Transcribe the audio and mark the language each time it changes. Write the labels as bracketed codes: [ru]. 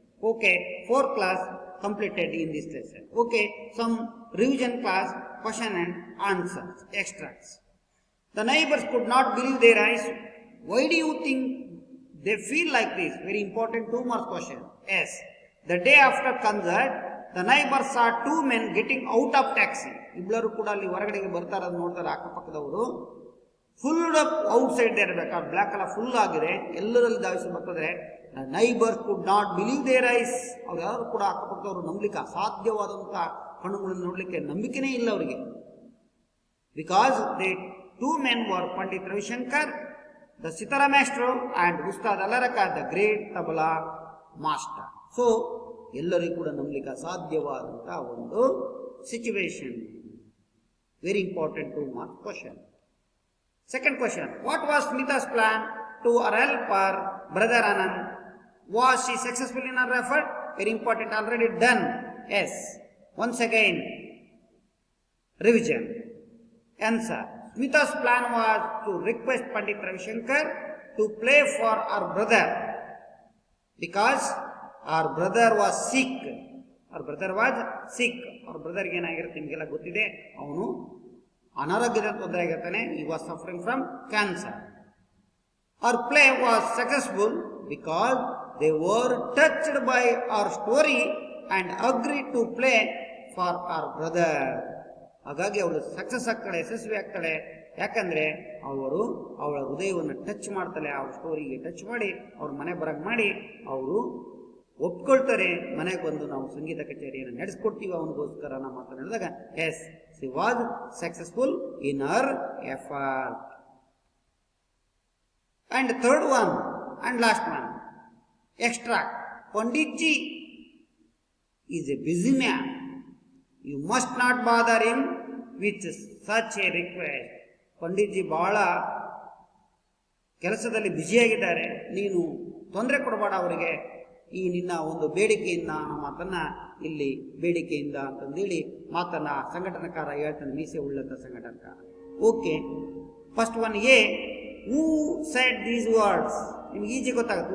[en] Okay, 4 class completed in this lesson. Okay, some revision class, question and answers, extracts. The neighbors could not believe their eyes. Why do you think they feel like this? Very important 2 mark question. Yes, the day after concert, the neighbors saw 2 men getting out of taxi. [kn] ಇಬ್ಬರು ಕೂಡ ಅಲ್ಲಿ ಹೊರಗಡೆಗೆ ಬರ್ತಾರದು ನೋಡ್ತಾರೆ ಅಕ್ಕಪಕ್ಕದವರು. Full up out side ಇರಬೇಕಾದ್ರೆ black ಎಲ್ಲ full ಆಗಿದೆ, ಎಲ್ಲರಲ್ಲಿ ಧಾವಿಸಿ ಬರ್ತದೆ. Neighbours could not believe there ice, ಅವ್ರು ಯಾರು ಕೂಡ ಅಕ್ಕಪಕ್ಕದವರು ನಂಬಲಿಕ್ಕೆ ಅಸಾಧ್ಯವಾದಂಥ ಕಣ್ಣುಗಳನ್ನು ನೋಡಲಿಕ್ಕೆ ನಂಬಿಕೆನೇ ಇಲ್ಲ ಅವರಿಗೆ. [en] Because they 2 men were Pandit Ravi Shankar, the sitar master, and Ustad Alla Rakha, the great tabla master. [kn] So ಎಲ್ಲರಿಗೂ ಕೂಡ ನಂಬಲಿಕ್ಕೆ ಅಸಾಧ್ಯವಾದಂಥ ಒಂದು situation. [en] Very important 2 mark question. Second question, what was Smita's plan to help her brother Anand? Was she successful in her effort? Very important, already done. Yes. Once again, revision. Answer. Smita's plan was to request Pandit Ravishankar to play for her brother because her brother was sick. Her brother was sick. Her brother [kn] ಏನಾಗಿರುತ್ತೆ ನಿಮಗೆಲ್ಲ ಗೊತ್ತಿದೆ, ಅವನು ಅನಾರೋಗ್ಯದ ತೊಂದರೆ ಆಗಿರ್ತಾನೆ. [en] he was suffering from cancer. Her play was successful because they were touched by our story and agreed to play for our brother. [kn] ಹಾಗಾಗಿ ಅವಳು success ಆಗ್ತಾಳೆ, ಯಶಸ್ವಿ ಆಗ್ತಾಳೆ. ಯಾಕಂದ್ರೆ ಅವರು ಅವಳ ಹೃದಯವನ್ನು ಟಚ್ ಮಾಡ್ತಾಳೆ, ಅವ್ರ ಸ್ಟೋರಿಗೆ ಟಚ್ ಮಾಡಿ ಅವ್ರ ಮನೆ ಬರಂಗ್ ಮಾಡಿ ಅವರು ಒಪ್ಕೊಳ್ತಾರೆ. ಮನೆಗೆ ಬಂದು ನಾವು ಸಂಗೀತ ಕಚೇರಿಯನ್ನು ನಡೆಸ್ಕೊಡ್ತೀವಿ ಅವನಿಗೋಸ್ಕರ ನಮ್ಮ ಮಾತನಾಡಿದಾಗ S, [en] she was successful in her effort. And third one and last one, extract. Panditji is a busy man. You must not bother him with such a request. [kn] Panditji ಬಹಳ ಕೆಲಸದಲ್ಲಿ ಬ್ಯುಸಿಯಾಗಿದ್ದಾರೆ, ನೀನು ತೊಂದರೆ ಕೊಡಬೇಡ ಅವರಿಗೆ. ಈ ನಿನ್ನ ಒಂದು ಬೇಡಿಕೆಯಿಂದ ಮಾತನ್ನ ಇಲ್ಲಿ ಬೇಡಿಕೆಯಿಂದ ಅಂತಂದೇಳಿ ಮಾತನ್ನ ಸಂಘಟನಕಾರ ಹೇಳ್ತಾನೆ, ಮೀಸೆ ಉಳ್ಳಂತ ಸಂಘಟನಕಾರ. [en] Okay, first one A, who said these words? [kn] ನಿಮ್ಗೆ ಈಜಿ ಗೊತ್ತಾಗುತ್ತೆ.